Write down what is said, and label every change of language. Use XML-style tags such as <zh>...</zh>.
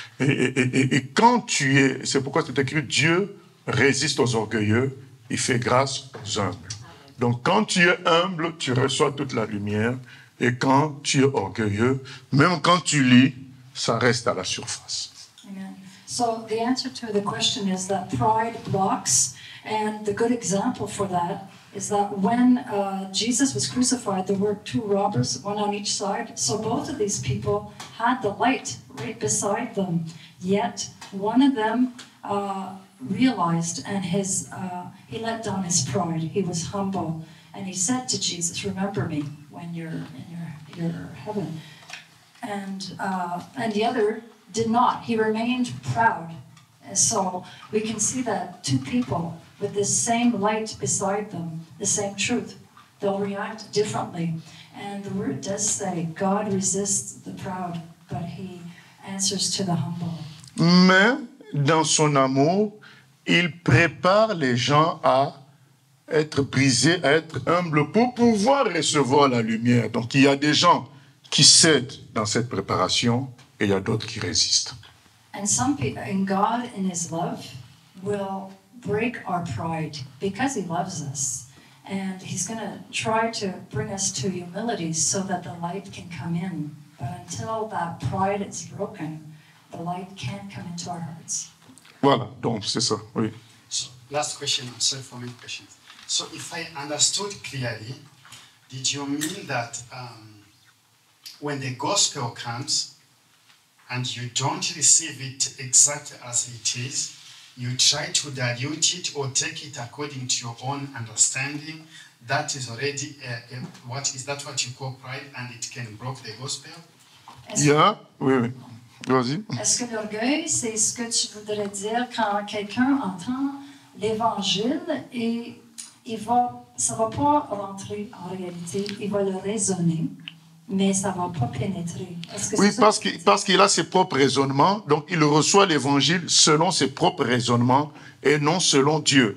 <fr>Et quand c'est pourquoi c'est écrit, Dieu résiste aux orgueilleux, il fait grâce aux humbles. Donc quand tu es humble, tu reçois toute la lumière, et quand tu es orgueilleux, même quand tu lis, ça reste à la surface. Amen.</fr> <en>So the answer to the question is that pride blocks. And the good example for that is that when Jesus was crucified, there were 2 robbers, one on each side. So both of these people had the light right beside them. Yet one of them realized and he let down his pride. He was humble. And he said to Jesus, remember me when you're in your heaven. And the other did not. He remained proud. And so we can see that 2 people with the same light beside them, the same truth, they'll react differently. And the word does say, God resists the proud, but he answers to the humble.</en> <fr>Mais dans son amour, il prépare les gens à être brisés, à être humbles pour pouvoir recevoir la lumière. Donc il y a des gens qui cèdent dans cette préparation et il y a d'autres qui résistent.</fr> <en>And some people, in God, in his love, will break our pride because he loves us. And he's going to try to bring us to humility so that the light can come in. But until that pride is broken, the light can't come into our hearts.</en> <fr>Voilà, donc c'est ça, oui.</fr> <en>So, last question, sorry for many questions. So if I understood clearly, did you mean that when the gospel comes and you don't receive it exactly as it is, you try to dilute it or take it according to your own understanding, that is already, what you call pride, and it can block the gospel?</en> <fr>Oui, vas-y. Est-ce que l'orgueil, c'est ce que tu voudrais dire quand quelqu'un entend l'évangile et ça va pas rentrer en réalité, il va le raisonner, mais ça va pas pénétrer. Oui, parce qu'il a ses propres raisonnements, donc il reçoit l'évangile selon ses propres raisonnements et non selon Dieu.</fr>